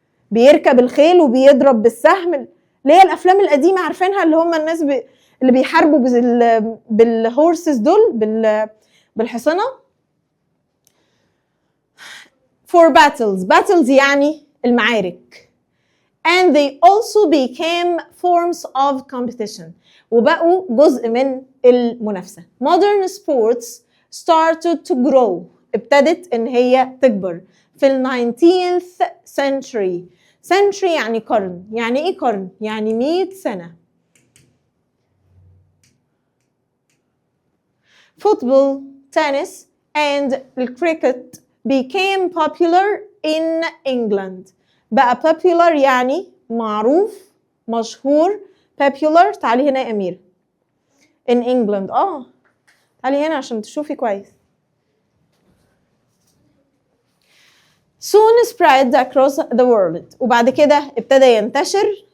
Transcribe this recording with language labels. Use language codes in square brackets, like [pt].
[ar] بيركب الخيل وبيضرب بالسهم، اللي هي الافلام القديمة عارفينها، اللي هم الناس اللي بيحاربوا بالهورسز دول بالحصنة. [en] for battles [ar] يعني المعارك. [en] and they also became forms of competition [ar] وبقوا جزء من المنافسة. [en] modern sports started to grow [ar] ابتدت ان هي تكبر [en] في ال 19th century. [ar] century يعني قرن. يعني ايه قرن؟ يعني 100 سنة. [en] football, tennis and cricket became popular in England. [ar] بقى popular يعني معروف مشهور. popular تعالي هنا يا أمير. [en] in England [ar] تعالي هنا عشان تشوفي كويس. [en] soon spread across the world [ar] وبعد كده ابتدى ينتشر.